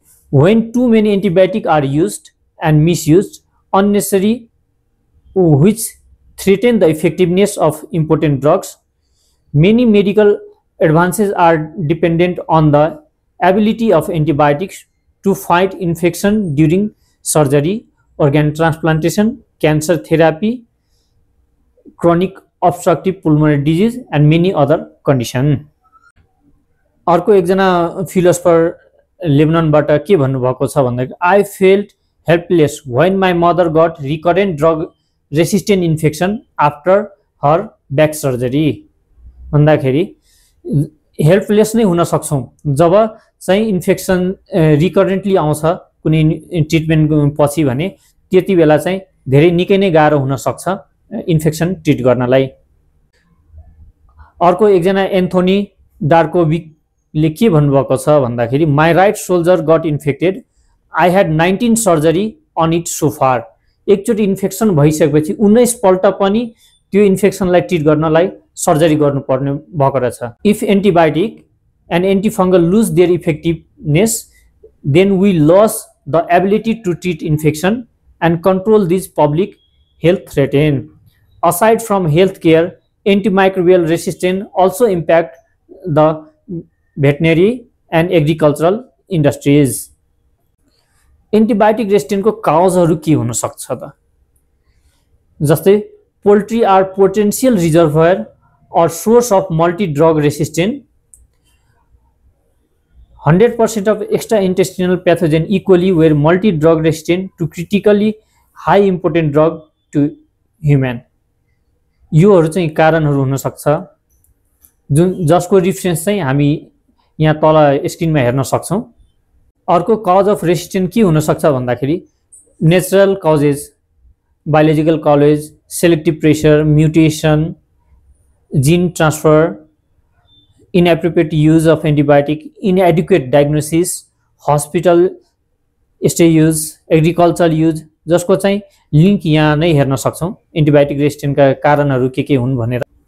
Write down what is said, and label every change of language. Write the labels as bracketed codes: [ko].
[en] When too many antibiotics are used and misused unnecessarily, which threaten the effectiveness of important drugs, many medical advances are dependent on the ability of antibiotics to fight infection during surgery, organ transplantation, cancer therapy, chronic obstructive pulmonary disease, and many other conditions. [ne] अर्को एकजना philosopher लेबननबाट के भन्नुभएको छ भन्दाखेरि [en] I felt helpless when my mother got recurrent drug resistant infection after her back surgery [ne] भन्दाखेरि helpless नै हुन सक्छौँ जब चाहिँ इन्फेक्सन रिकरेन्टली आउँछ कुनै ट्रिटमेन्ट पछि भने त्यति बेला चाहिँ धेरै निकै नै गाह्रो हुन सक्छ इन्फेक्सन ट्रिट गर्नलाई। अर्को एकजना एन्थोनी डार्कोभिकले के भन्नुभएको छ भन्दाखेरि [en] My right shoulder got infected I had 19 surgery on it so far. [ne] एकचोटि इन्फेक्सन भइसकेपछि 19 पल्ट पनि त्यो इन्फेक्सनलाई ट्रिट गर्नलाई सर्जरी गर्नुपर्ने भएको रहेछ। [en] If antibiotic and antifungal lose their effectiveness then we lose the ability to treat infection and control this public health threaten. Aside from healthcare, antimicrobial resistance also impact the veterinary and agricultural industries. Antibiotic resistance [ne] को काउजहरु के हुन सक्छ त जस्तै [en] poultry are potential reservoir or source of multi-drug resistant. 100% of extraintestinal pathogen equally were multi-drug resistant to critically high important drug to human. [ne] योहरू चाहिँ कारणहरू हुन सक्छ जुन जसको रेफरेन्स चाहिँ हामी यहाँ तल स्क्रिनमा हेर्न सक्छौं। अर्को कज अफ रेसिस्टेन्स के हुन सक्छ भन्दाखेरि [en] natural causes, biological causes, selective pressure, mutation, gene transfer, inappropriate use of antibiotic, inadequate diagnosis, hospital stay use, agricultural use, [ne] जसको चाहिँ लिंक यहाँ नै हेर्न सक्छौं एन्टिबायोटिक रेसिस्टेन्टका कारणहरू के हुन् भनेर।